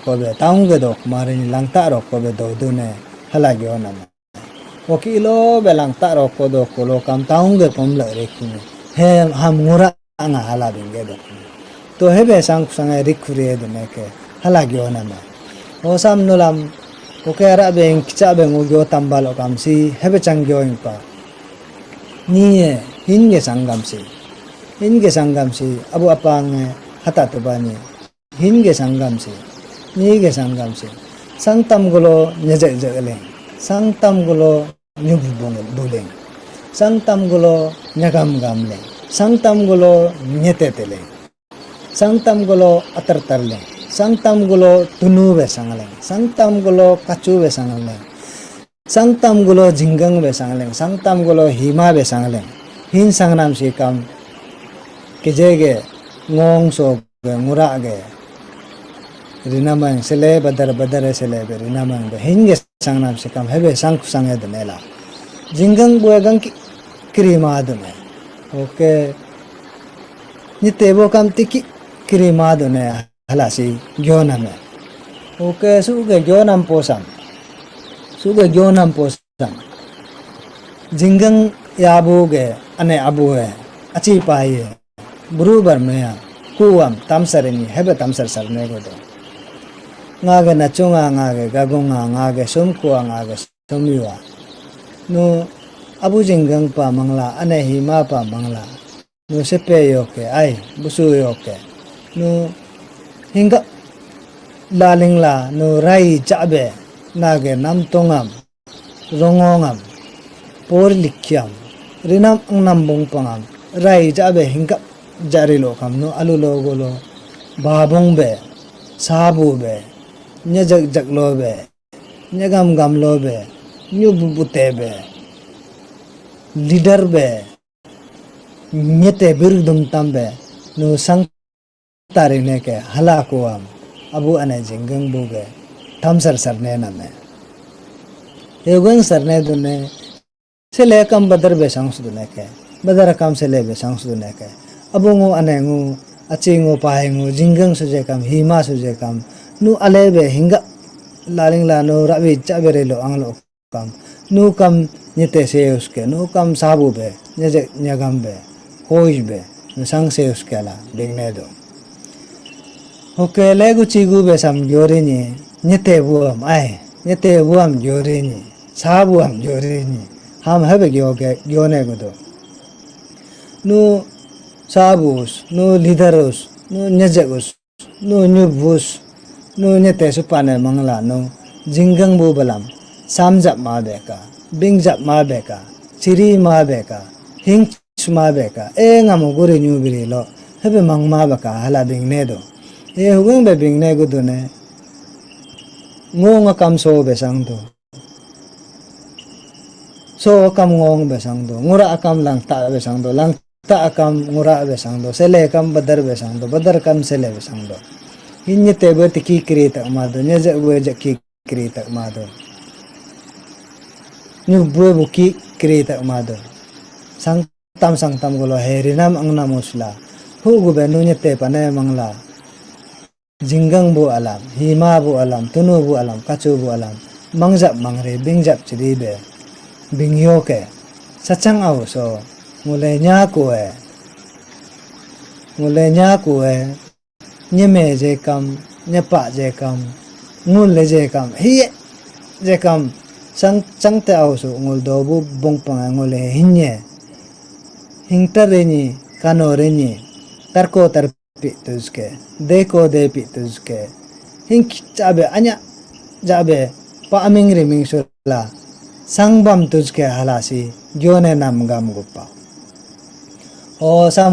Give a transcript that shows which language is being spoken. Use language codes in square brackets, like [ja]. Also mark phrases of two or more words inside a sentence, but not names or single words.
[njz] ko be tang ge do mare ni langta ro ko be do ne hala gyo na okilo be langta ro ko do ko lo kam tang ge pom la re ki he ham ngura nga hala binge do to hebe sang rikure de ne ke hala gyo na o sam no lam oke ara beng kicha beng gyo tambal o kam si hebe chang gyo pa ni hinge sangam si abu apang hata to bani hinge sangam si ni ge sangam si sangtam gulo nyeje jele sangtam gulo nyubu boleng sangtam gulo nyagam gamle sangtam gulo nyete tele sangtam gulo atar tarle sangtam gulo tunu be sangaleng sangtam gulo kachu be sangaleng sangtam gulo jinggang be sangaleng sangtam gulo hima be sangaleng hin sangnam si kam kijege ngong so ge ngura ge rinamang sele badar sele be rinamang be hinge sangnam si kam hebe sang sange de nela jinggang buegang krima de ne oke ni tebo kam tiki krima de ne hala si gyonam oke suge gyonam posam jinggang yabu ge ane abu he achi pai burubar me kuam tamsarini hebe tamsar sarne go do ngage na chunga ngage gagunga ngage sumkuwa ngage sumiwa no abu jinggang pa mangla ane hima pa mangla no sepe yoke ai busu yoke no hinga laling la no rai chabe nage nam tongam rongongam por likyam rinam angnam bong pangam rai chabe hinga jari lo kam no alu lo golo babong be sabu be nyajak lo be nyagam gam lo be nyubute be leader be nyete birudum tambe no sang tarine ke halakuam abu ane jinggang buge thamsar sarne name egung sarne dune sele kam badar besang sudune ke badar kam sele besang sudune ke abungu anengu achingu pahengu jinggang suje kam hima suje kam nu alebe hinga laling lano rabi chabere lo anglo kam nu kam nyete seuske nu kam sabu be nyeje nyagam be hoish be nu sang seuske la bingnedo oke legu chigu be sam yorini nyete buam ai nyete buam yorini sabu am yorini ham habe gyoge gyone godo nu sabus nu lidaros nu nyejegus nu nyubus nu nyete supane mangla nu jinggang bu balam samjap ma beka bingjap ma beka chiri ma beka hing ma beka ngamu guri nyubiri lo hebe mangma baka hala bingne do hugung be bingne gudune ngong kam so besang do so kam ngong besang do ngura akam langta besang do langta akam ngura besang do sele kam badar besang do badar kam sele besang do hinye tebe tiki krita mado nyeje weje ki krita mado nyubwe buki krita mado sang tam golo herinam angna musla hu gube nu nyete pane mangla jinggang bu alam hima bu alam tunu bu alam kachu bu alam mangjap mangre bingjap chiribe bingyoke Chachung au so ngule nya kuwe nyeme je kam nyepa je kam ngul je kam hiye je kam sang te au so ngul do bu bong pang ngule hinye hingtareni kanoreni tarko tarpi tuzke deko depi tuzke hing chabe anya jabe pa aming riming sula sangbam tuzke halasi gyone nam gam gupa o sam